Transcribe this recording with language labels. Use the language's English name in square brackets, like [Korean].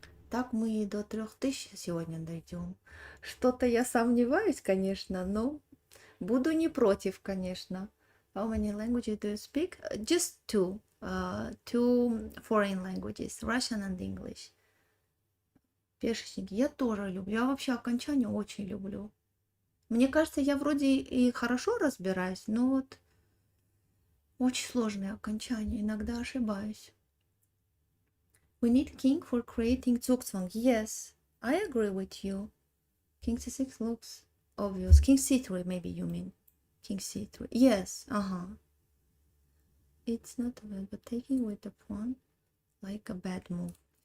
[Russian] Так мы и до 3000 сегодня дойдем. Что-то я сомневаюсь, конечно, но буду не против, конечно. [English] How many languages do you speak? Just two. Two foreign languages, Russian and English. [Russian] Пешечники я тоже люблю. Я вообще окончания очень люблю. Мне кажется, я вроде и хорошо разбираюсь, но вот очень сложные окончания. Иногда ошибаюсь. [English] We need king for creating Zugzwang. Yes, I agree with you. King c6 looks obvious. King c3, maybe you mean. King c3. Yes, It's not bad, but taking with the pawn, like a bad move.